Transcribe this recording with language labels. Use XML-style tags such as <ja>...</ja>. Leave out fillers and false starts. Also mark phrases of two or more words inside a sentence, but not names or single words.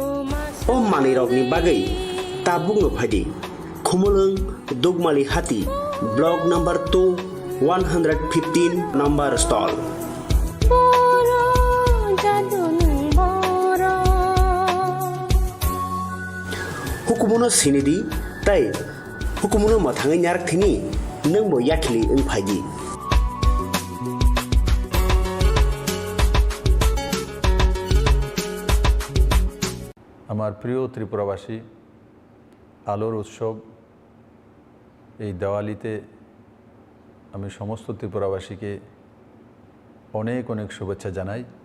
<trp>o manirokni bagai tabung no phadi khumulung dugmali hati</trp> <en>block number 2 115 number stall</en> <trp>boro jadun boro hukumuno sinidi tai hukumuno mathangai nyarak thini nangbo yakhili ung phaji</trp> <bn>আমার প্রিয় ত্রিপুরাবাসী আলোর উৎসব এই দেওয়ালিতে আমি সমস্ত ত্রিপুরাবাসীকে অনেক অনেক শুভেচ্ছা জানাই</bn>